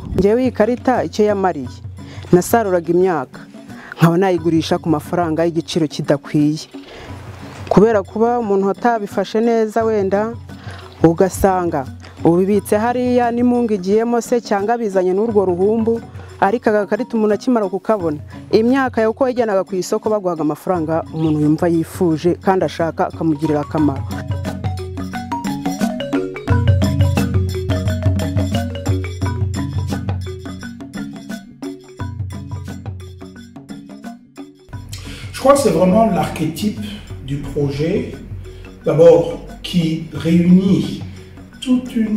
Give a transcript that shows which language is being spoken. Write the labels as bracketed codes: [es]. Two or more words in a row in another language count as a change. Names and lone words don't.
[rw] Njewe ikarita icyo yamariye nasaruraga imyaka nkaba nayigurisha ku mafaranga y'igiciro kidakwiye, kubera kuba umuntu atabifashe neza wenda ugasanga ubibitse hariya n'imungu igiyemo se cyangwa bizanye n'urwo ruhumbu, ariko agakarita umuntu akimara kukabona imyaka yo ko yajyanaga ku isoko baguhaga amafaranga umuntu yumva yifuje kandi ashaka akamugirira akamaro. [fr] Je crois que c'est vraiment l'archétype du projet, d'abord qui réunit toute une